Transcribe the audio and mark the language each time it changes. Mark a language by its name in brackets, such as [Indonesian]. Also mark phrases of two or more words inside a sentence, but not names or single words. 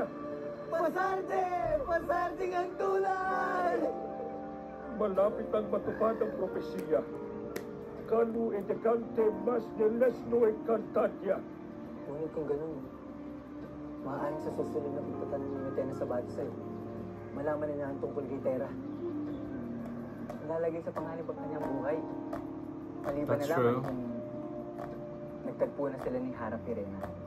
[Filipino] Pasarte! Pasarte ang tulad! Malapit ang matupad ang propesiya. Kanu edecante mas de lesno e cantadia. Ngunit kung ganun, maaaring sa susunod na pagpunta ng Minotena sa Batisay, malaman na niya ang tungkol kay Tera. Lalagay sa panganib ang kanyang buhay. Maliban [English] That's [Filipino] na lang [English] true. [Filipino] kung nagtagpo na sila ni Hara Pirena.